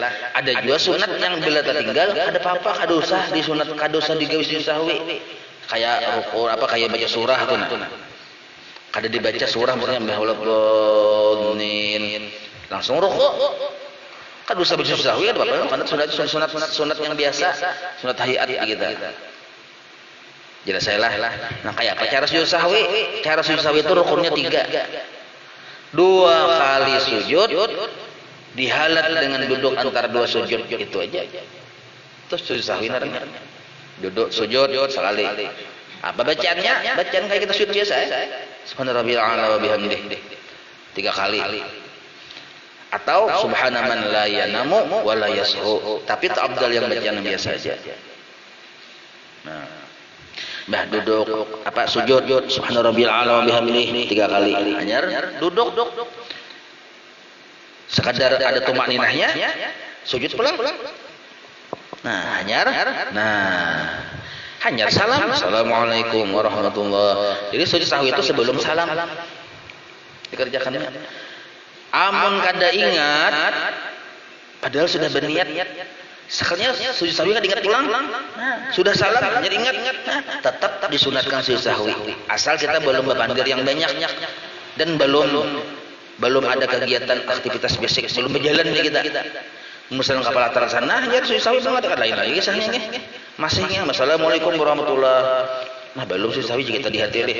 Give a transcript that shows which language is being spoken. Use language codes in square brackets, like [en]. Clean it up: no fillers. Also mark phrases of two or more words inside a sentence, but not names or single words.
[bjn] Ada juga sunat yang bila tertinggal ada apa-apa, kada usah disunat, kada usah digawe sujud sahwi. Kayak rukun kayak baca surah tuh nah. Kada dibaca surah maksudnya walaupun langsung rukuk. Kada usah baca sahwi ada apa? Karena sunat yang biasa, sunat hayat kita. Jelas saya lah. Nah, kayak apa cara sujud sahwi? Cara sujud sahwi itu rukunnya 3. 2 kali sujud dihalat dengan duduk antara 2 sujud itu aja. Terus sujud sahwi namanya. Duduk sujud sekali. Apa bacaannya? Bacaan kayak kita sujud biasa ya. [ar] سبحان ربي الأعلى وبحمده [bjn] 3 kali. [ar] Atau سبحان من لا ينام ولا يسهو. [bjn] Tapi itu afdal yang bacaan biasa aja. Nah, duduk sujud [ar] سبحان ربي الأعلى وبحمده [bjn] 3 kali. Hanya duduk. Sekadar ada tumakninahnya, sujud pulang. Nah, hanyar salam. [ar] السلام عليكم ورحمة الله. [bjn] Jadi sujud sahwi itu sebelum salam dikerjakannya. Amun kada ingat, padahal sudah berniat. Sekalinya sujud sahwi kada ingat pulang. Sudah salam, hanya ingat. Tetap disunatkan sujud sahwi. Asal kita belum bebandir yang banyak dan belum ada kegiatan aktivitas basic, belum berjalan nih kita. Misalnya kapal atas sana, ya sujud sahwi belum ada lain lagi kisahnya nih. Masihnya, [ar] السلام عليكم ورحمة الله. [bjn] Nah, belum sujud sahwi kita di hati deh.